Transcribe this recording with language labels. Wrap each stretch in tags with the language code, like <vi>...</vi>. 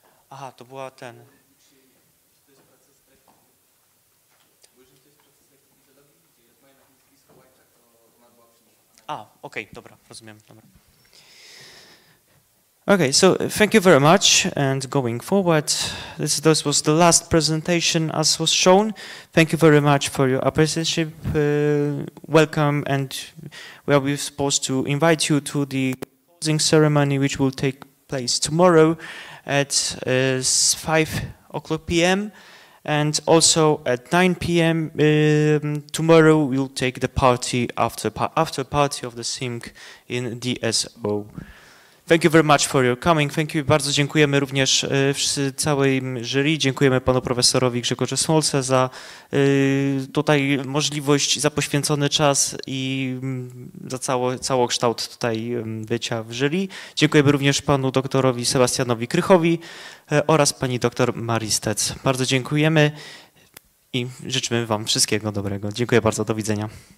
<pl>Aha, to była ten. Okay, dobra, rozumiem, dobra.</pl> <en>Okay, so thank you very much, and going forward, this was the last presentation as was shown. Thank you very much for your apprenticeship, welcome, and we are supposed to invite you to the closing ceremony, which will take place tomorrow at 5:00 p.m. And also at 9 p.m. Tomorrow we'll take the party after party of the SIMC in DSO. Thank you very much for your coming. Thank you.</en> <pl>Bardzo dziękujemy również całej jury. Dziękujemy panu profesorowi Grzegorzu Smolce za tutaj możliwość, za poświęcony czas i za całokształt tutaj bycia w jury. Dziękujemy również panu doktorowi Sebastianowi Krychowi oraz pani doktor Marii Stec. Bardzo dziękujemy i życzymy wam wszystkiego dobrego. Dziękuję bardzo. Do widzenia.</pl>